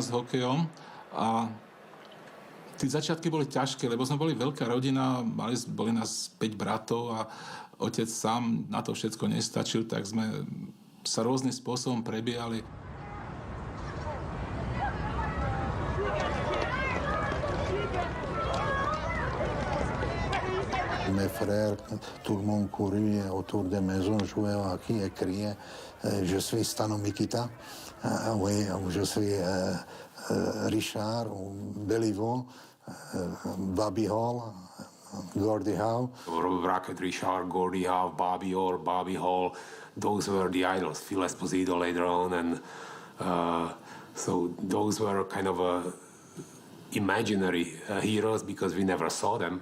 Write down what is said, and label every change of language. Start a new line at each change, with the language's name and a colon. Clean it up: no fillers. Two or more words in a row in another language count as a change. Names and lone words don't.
Slovak: s hokejom a tie začiatky boli ťažké, lebo sme boli veľká rodina, boli nás 5 bratov a otec sám na to všetko nestačil, tak sme sa rôznym spôsobom prebiehali.
French: Mes frères, tout le monde couru autour des maisons, jouait au hockey et criait je suis Stano Mikita, oui, je suis Richard, ou Beliveau, Bobby Hall, Gordie Howe.
English: Rocket Richard, Gordie Howe, Bobby Orr, Bobby Hall, those were the idols. Phil Esposito later on, and so those were kind of imaginary heroes because we never saw them.